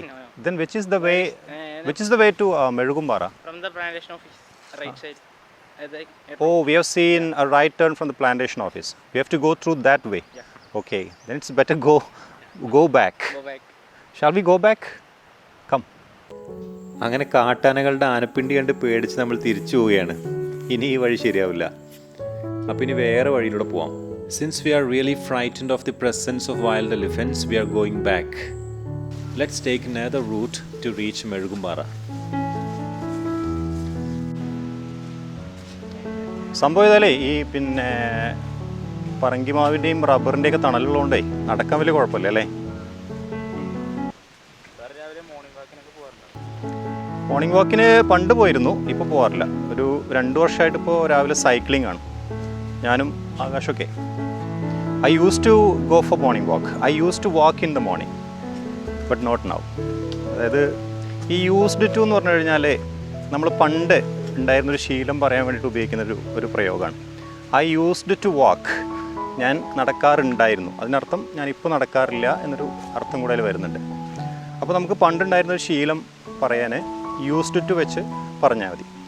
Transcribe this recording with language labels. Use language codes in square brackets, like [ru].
[en] No. Then which is the way? Which is the way to mezhukumpara? From the plantation office, right side. Oh, we have seen a right turn from the plantation office. We have to go through that way. Yeah. Okay, then it's better go back. Go back. Shall we go back? Come. [ml] അങ്ങനെ കാട്ടാനകളുടെ ആനപ്പിണ്ടി കണ്ട് പേടിച്ച് നമ്മൾ തിരിച്ചു പോവുകയാണ്. ഇനി ഈ വഴി ശരിയാവില്ല. അപ്പോൾ ഇനി വേറെ വഴിയിലൂടെ പോവാം. [en] Since we are really frightened of the presence of wild elephants, we are going back. Let's take another route to reach mezhukumpara. [ml] സംഭവം ഇതല്ലേ ഈ പിന്നെ പറങ്കിമാവിൻ്റെയും റബ്ബറിൻ്റെയൊക്കെ തണലുള്ളതുകൊണ്ടേ നടക്കാൻ വലിയ കുഴപ്പമില്ല അല്ലേ? മോർണിംഗ് വാക്കിന് പണ്ട് പോയിരുന്നു, ഇപ്പോൾ പോകാറില്ല. ഒരു 2 വർഷമായിട്ട് ഇപ്പോൾ രാവിലെ സൈക്ലിംഗ് ആണ് ഞാനും ആകാശമൊക്കെ. [en] I used to go for morning walk. I used to walk in the morning, but not now. [ml] അതായത് ഈ യൂസ്ഡ് ടു എന്ന് പറഞ്ഞു കഴിഞ്ഞാൽ നമ്മൾ പണ്ട് ഉണ്ടായിരുന്നൊരു ശീലം പറയാൻ വേണ്ടിയിട്ട് ഉപയോഗിക്കുന്ന ഒരു പ്രയോഗമാണ്. [en] I used to walk. [ml] ഞാൻ നടക്കാറുണ്ടായിരുന്നു. അതിനർത്ഥം ഞാനിപ്പോൾ നടക്കാറില്ല എന്നൊരു അർത്ഥം കൂടെ അതിൽ വരുന്നുണ്ട്. അപ്പോൾ നമുക്ക് പണ്ടുണ്ടായിരുന്നൊരു ശീലം പറയാൻ യൂസ്ഡ് ടു വെച്ച് പറഞ്ഞാൽ മതി.